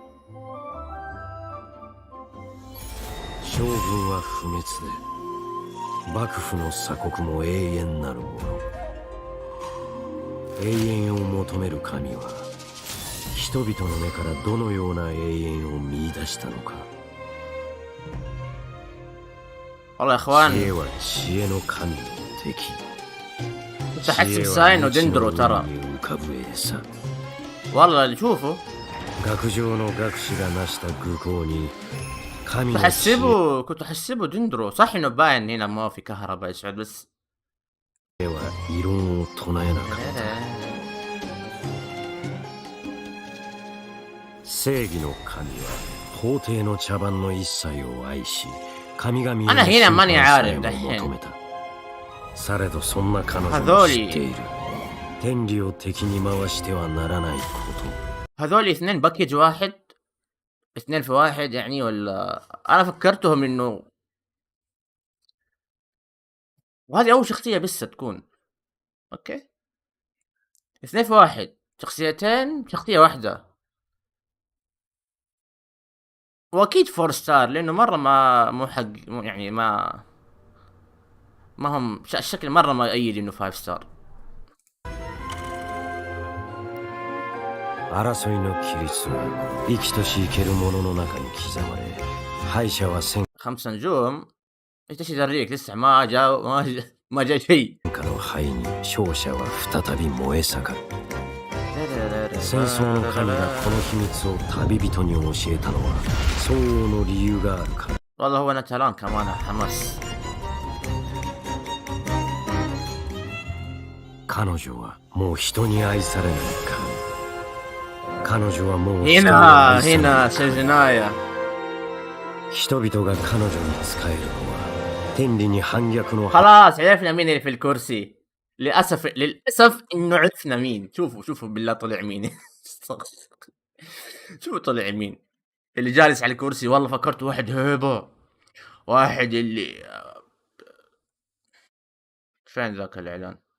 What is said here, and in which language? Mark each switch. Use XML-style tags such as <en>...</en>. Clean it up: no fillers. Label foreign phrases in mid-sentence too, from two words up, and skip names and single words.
<ja>将軍は不滅で幕府の鎖国も永遠なるもの。永遠を求める神は人々の目からどのような永遠を見出したのか。</ja> <ar>والله يا اخوان</ar> <ja>知恵は知恵の神の敵。</ja> <ar>كنت احسب ساين ودندرو ترى. والله اللي شوفه</ar> <ja>学上の学士が成した愚行に</ja> <ar>كنت احسبه دندرو. صح انه باين هنا ما في كهرباء يسعد بس</ar> <ja>は異論を唱えなかった。正義の神は法廷の茶番の一切を愛し、神々の審判さえも求めた。されどそんな彼女も知っている。天理を敵に回してはならないこと。</ja> <ar>هذول اثنين باكيج واحد، اثنين في واحد يعني، ولا انا فكرتهم انه وهذه اول شخصية بس تكون اوكي. اثنين في واحد، شخصيتين شخصية واحدة، واكيد</ar> <en>four star</en> <ar>لانه مرة ما مو حق يعني ما هم الشكل مرة ما يؤيد انه 5 ستار.</ar> <ja>争いの規律は生きとし生けるものの中に刻まれ、敗者は戦</ja> <ar>5 نجوم. ايش يدريك لسه ما جاء ما جاء شيء.</ar> <ja>火の灰に勝者は再び燃え盛る。戦争の神がこの秘密を旅人に教えたのは相応の理由があるから。</ja> <ar>والله هو نتالان كمان حماس.</ar> <ja>彼女はもう人に愛されない神。彼女はもう</ja> <ar>هنا سجنايا.</ar> <ja>人々が彼女に仕えるのは天理に反逆の</ja> <ar>خلاص عرفنا مين اللي في الكرسي. للاسف انه عرفنا مين. شوفوا بالله طلع مين. شوفوا طلع مين اللي جالس على الكرسي. والله فكرت واحد هيبة، واحد اللي فين ذاك الاعلان.</ar>